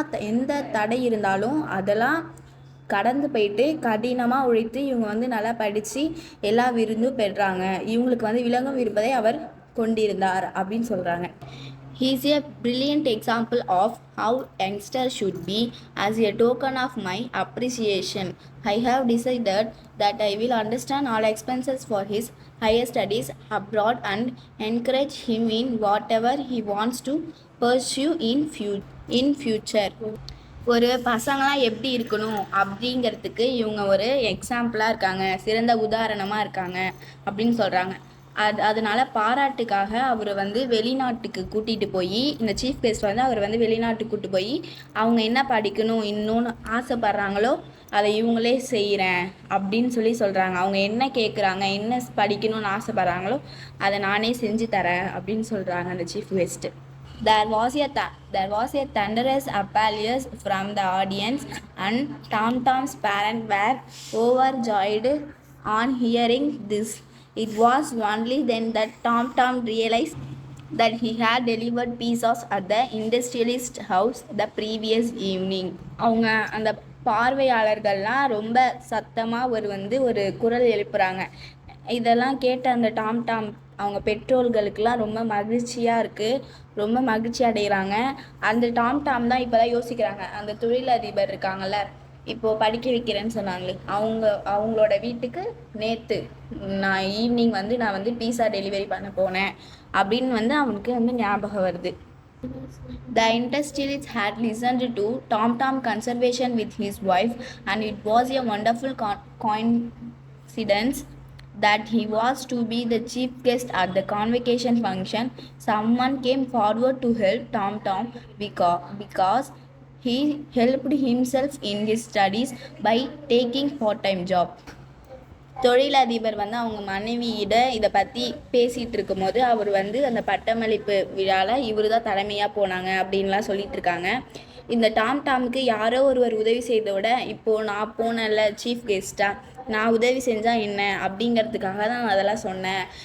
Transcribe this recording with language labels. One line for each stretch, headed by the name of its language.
Tamil: எந்த தடை இருந்தாலும் அதெல்லாம் கடந்து போயிட்டு கடினமாக உழைத்து இவங்க வந்து நல்லா படித்து எல்லா விருந்தும் பெறுறாங்க. இவங்களுக்கு வந்து விலங்கும் இருப்பதை அவர் கொண்டிருந்தார் அப்படின்னு சொல்கிறாங்க.
English: He is a brilliant example of how youngsters should be. As a token of my appreciation, I have decided that I will understand all expenses for his higher studies abroad and encourage him in whatever he wants to pursue in future.
Tamil: ஒரு பசங்களாம் எப்படி இருக்கணும் அப்படிங்கிறதுக்கு இவங்க ஒரு எக்ஸாம்பிளாக இருக்காங்க, சிறந்த உதாரணமாக இருக்காங்க அப்படின்னு சொல்கிறாங்க. அதனால பாராட்டுக்காக அவரை வந்து வெளிநாட்டுக்கு கூட்டிகிட்டு போய், இந்த சீஃப் கெஸ்ட் வந்து அவர் வந்து வெளிநாட்டுக்கு கூப்பிட்டு போய் அவங்க என்ன படிக்கணும் இன்னொன்று ஆசைப்படுறாங்களோ அதை இவங்களே செய்கிறேன் அப்படின்னு சொல்கிறாங்க. அவங்க என்ன கேட்குறாங்க, என்ன படிக்கணும்னு ஆசைப்படுறாங்களோ அதை நானே செஞ்சு தரேன் அப்படின்னு சொல்கிறாங்க அந்த chief guest.
English: There was a thunderous applause from the audience, and Tom Tom's parents were overjoyed on hearing this. It was only then that Tom Tom realized that he had delivered pizzas at the industrialist house the previous evening.
Tamil: அவங்க அந்த பார்வையாளர்கள்லாம் ரொம்ப சத்தமாக ஒரு குரல் எழுப்புறாங்க. இதெல்லாம் கேட்ட அந்த டாம் டாம் அவங்க பெற்றோர்களுக்கெல்லாம் ரொம்ப மகிழ்ச்சியாக இருக்குது, ரொம்ப மகிழ்ச்சி அடைகிறாங்க. அந்த டாம் டாம் தான் இப்போ தான் யோசிக்கிறாங்க, அந்த தொழிலதிபர் இருக்காங்கள்ல, இப்போது படிக்க வைக்கிறேன்னு சொன்னாங்களே, அவங்களோட வீட்டுக்கு நேற்று நான் ஈவினிங் நான் பீஸா டெலிவரி பண்ண போனேன் அப்படின்னு அவனுக்கு ஞாபகம் வருது.
English: The industrialist had listened to Tom Tom conversation with his wife, and it was a wonderful coincidence that he was to be the chief guest at the convocation function. Someone came forward to help Tom Tom because he helped himself in his studies by taking part-time job.
Tamil: தொழிலதிபர் அவங்க மனைவியிட இதை பற்றி பேசிகிட்டு இருக்கும்போது அவர் அந்த பட்டமளிப்பு விழாவில் இவர் தான் தலைமையாக போனாங்க அப்படின்லாம் சொல்லிட்டு இருக்காங்க. இந்த டாம் டாமுக்கு யாரோ ஒருவர் உதவி செய்தோட இப்போது நான் போனேன்ல சீஃப் கெஸ்ட்டாக, நான் உதவி செஞ்சால் என்ன அப்படிங்கிறதுக்காக தான் நான் அதெல்லாம் சொன்னேன்.